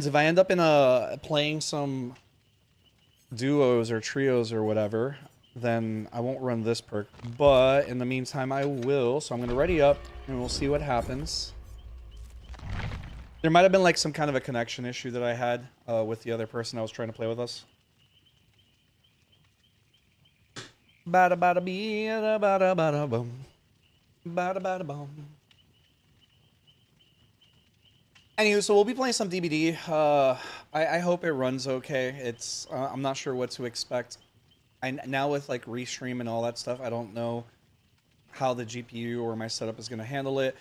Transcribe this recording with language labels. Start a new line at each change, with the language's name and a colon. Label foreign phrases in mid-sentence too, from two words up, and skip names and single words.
English: If I end up in playing some duos or trios or whatever, then I won't run this perk. But in the meantime, I will. So I'm going to ready up and we'll see what happens. There might have been like some kind of a connection issue that I had with the other person that was trying to play with us. Bada bada bee, bada bada boom. Bada bada boom. Anywho, so we'll be playing some DBD. I hope it runs okay. It's I'm not sure what to expect. Now with like restream and all that stuff, I don't know how the GPU or my setup is going to handle it.